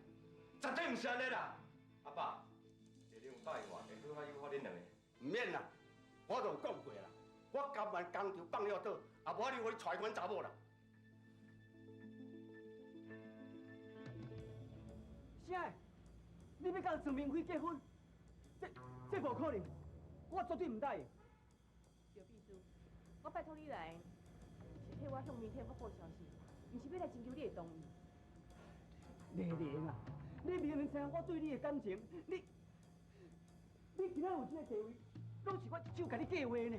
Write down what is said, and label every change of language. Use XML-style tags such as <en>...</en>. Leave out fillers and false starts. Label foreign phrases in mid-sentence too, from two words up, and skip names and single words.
<nan>绝对毋是安尼啦！阿爸，丽玲有答应我，会好好友好恁两个。唔免啦，我就讲过啦，我甘愿工厂放了倒，也无法度互你娶款查某啦。啥？你要甲陈明辉结婚？这无可能！ 我绝对唔答应。赵秘书，我拜托你来，是替我向媒体发布消息，毋是要来征求你的同意。丽玲啊，你明明知影我对你的感情，你今仔有这个地位，拢是我一手甲你计划呢。</nan>